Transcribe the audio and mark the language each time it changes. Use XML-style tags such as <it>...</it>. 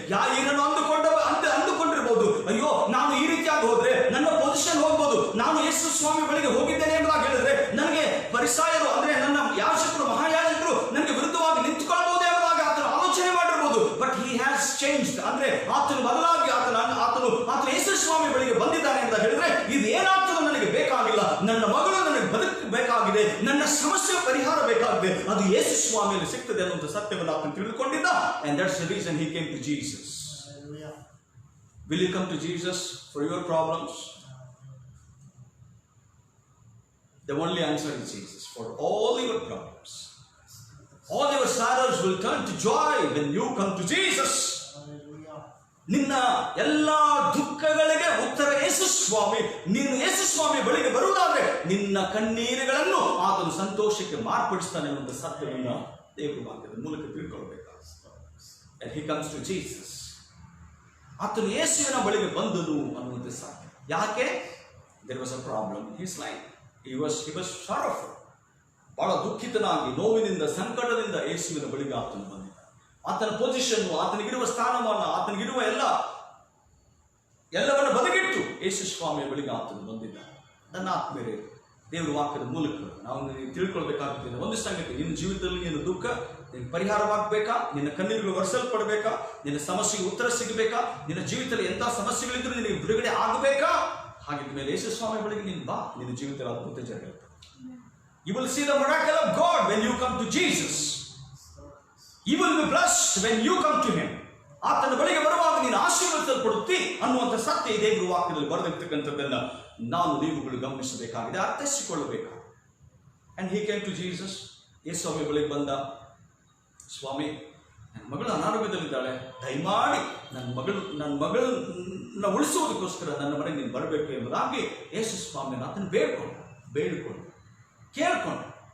<kn>ಯಾರನ್ನು ಅಂದುಕೊಂಡಿರಬಹುದು, ಅಯ್ಯೋ ನಾನು ಈ ರೀತಿಯಾಗಿ ಹೋದ್ರೆ ನನ್ನ ಪೊಸಿಷನ್ ಹೋಗ್ಬೋದು, ನಾನು ಯೇಸು ಸ್ವಾಮಿ ಬಳಿಗೆ ಹೋಗಿದ್ದೇನೆ ಎಂಬುದಾಗಿ ಹೇಳಿದ್ರೆ ನನಗೆ ಪರಿಸಾಯರು ಅಂದ್ರೆ ನನ್ನ ಯಾಜಕರು, ಮಹಾಯಾಜಕರು ನನಗೆ ವಿರುದ್ಧವಾಗಿ ನಿಂತುಕೊಳ್ಳಬಹುದು ಎಂಬುದಾಗಿ ಆತನು ಆಲೋಚನೆ ಮಾಡಿರಬಹುದು.</kn> <en>But he has changed.</en> <kn>ಅಂದ್ರೆ ಆತನು ಬದಲಾಗಿ ಆತನು ಯೇಸು ಸ್ವಾಮಿ ಬಳಿಗೆ ಬಂದಿದ್ದಾನೆ ಅಂತ ಹೇಳಿದ್ರೆ ಇದು ಏನಾಗ್ತದೋ ನನಗೆ ಬೇಕಾಗಿಲ್ಲ, ನನ್ನ ಮಗಳು ನನಗೆ ಬದುಕಬೇಕಾಗಿದೆ, ನನ್ನ ಸಮಸ್ಯೆ ಪರಿಹಾರ ಬೇಕಾಗಿದೆ, ಅದು ಯೇಸು ಸ್ವಾಮಿಯಲ್ಲಿ ಸಿಗ್ತದೆ ಅನ್ನುವಂಥ ಸತ್ಯವನ್ನು ಆತನು ತಿಳಿದುಕೊಂಡಿದ್ದ.</kn> <en>And that's the reason he came to Jesus. Will you come to Jesus for your problems? The only answer is Jesus for all your problems. All your sorrows will turn to joy when you come to Jesus.</en> <kn>ನಿನ್ನ ಎಲ್ಲಾ ದುಃಖಗಳಿಗೆ ಉತ್ತರ ಯೇಸು ಸ್ವಾಮಿ. ನೀನು ಯೇಸು ಸ್ವಾಮಿ ಬಳಿಗೆ ಬರುವುದಾದ್ರೆ ನಿನ್ನ ಕಣ್ಣೀರುಗಳನ್ನು ಆತನು ಸಂತೋಷಕ್ಕೆ ಮಾರ್ಪಡಿಸ್ತಾನೆ ಅನ್ನುವಂಥ ಸತ್ಯವನ್ನು ದೇವರ ವಾಕ್ಯದ ಮೂಲಕ ತಿಳ್ಕೊಳ್ಬೇಕಾಗುತ್ತೆ.</kn> <en>And he comes to Jesus.</en> <kn>ಆತನು ಯೇಸುವಿನ ಬಳಿಗೆ ಬಂದನು ಅನ್ನುವಂಥ ಸತ್ಯ. ಯಾಕೆ?</kn> <en>There was a problem in his life. He was sorrowful.</en> <kn>ಬಹಳ ದುಃಖಿತನಾಗಿ ನೋವಿನಿಂದ ಸಂಕಟದಿಂದ ಯೇಸುವಿನ ಬಳಿಗೆ ಆತನು ಬಂದಿದ್ದ. ಆತನ ಪೊಸಿಷನ್, ಆತನಿಗಿರುವ ಸ್ಥಾನಮಾನ, ಆತನಿಗಿರುವ ಎಲ್ಲವನ್ನ ಬದಿಗಿಟ್ಟು ಯೇಸು ಸ್ವಾಮಿಯ ಬಳಿಗೆ ಆತನು ಬಂದಿದ್ದ. ನನ್ನ ಆತ್ಮೀಯರೇ, ದೇವರ ವಾಕ್ಯದ ಮೂಲಕ ನಾವು ತಿಳ್ಕೊಳ್ಬೇಕಾಗುತ್ತದೆ ಒಂದು ಸಂಗತಿ. ನಿನ್ನ ಜೀವಿತದಲ್ಲಿ ನಿನ್ನ ದುಃಖ ನಿನ್ನ ಪರಿಹಾರವಾಗಬೇಕಾ? ನಿನ್ನ ಕಣ್ಣೀರುಗಳು ಒರೆಸಲ್ಪಡಬೇಕಾ? ನಿನ್ನ ಸಮಸ್ಯೆಗೆ ಉತ್ತರ ಸಿಗಬೇಕಾ? ನಿನ್ನ ಜೀವಿತದಲ್ಲಿ ಎಂಥ ಸಮಸ್ಯೆಗಳಿದ್ರೂ ನಿನಗೆ ಬಿಡುಗಡೆ ಆಗಬೇಕಾ? ಹಾಗಿದ್ದ ಮೇಲೆ ಯೇಸು ಸ್ವಾಮಿ ಬಳಿಗೆ ನೀನು ಬಾ, ನಿನ್ನ ಜೀವಿತದಲ್ಲಿ ಅದ್ಭುತ ಜರುಗುತ್ತೆ.</kn> <en>You will see the miracle of God when you come to Jesus. You will be blessed when you come to him.</en> <kn>ಆತನ ಬಳಿಗೆ ಬರುವಾಗ ನೀನು ಆಶೀರ್ವದಿಸಲ್ಪಡುತ್ತಿ ಅನ್ನುವಂಥ ಸತ್ಯ ದೇವರ ವಾಕ್ಯದಲ್ಲಿ ಬರೆದಿರ್ತಕ್ಕಂಥದ್ದನ್ನು ನಾವು ನೀವುಗಳು ಗಮನಿಸಬೇಕಾಗಿದೆ, ಅರ್ಥೈಸಿಕೊಳ್ಳಬೇಕಾಗಿದೆ.</kn> <en>And he came to Jesus.</en> <kn>ಯೇಸು ಸ್ವಾಮಿ ಬಳಿಗೆ ಬಂದ. ಸ್ವಾಮಿ, ನನ್ನ ಮಗಳು ಅನಾರೋಗ್ಯದಲ್ಲಿದ್ದಾಳೆ, ದಯಮಾಡಿ ನನ್ನ ಮಗಳನ್ನ ಉಳಿಸುವುದಕ್ಕೋಸ್ಕರ ನನ್ನ ಮನೆಗೆ ನೀನು ಬರಬೇಕು ಎಂಬುದಾಗಿ ಯೇಸು ಸ್ವಾಮಿಯನ್ನು ಆತನ ಬೇಡಿಕೊಂಡು ಕೇಳ್ಕೊಂಡು.</kn>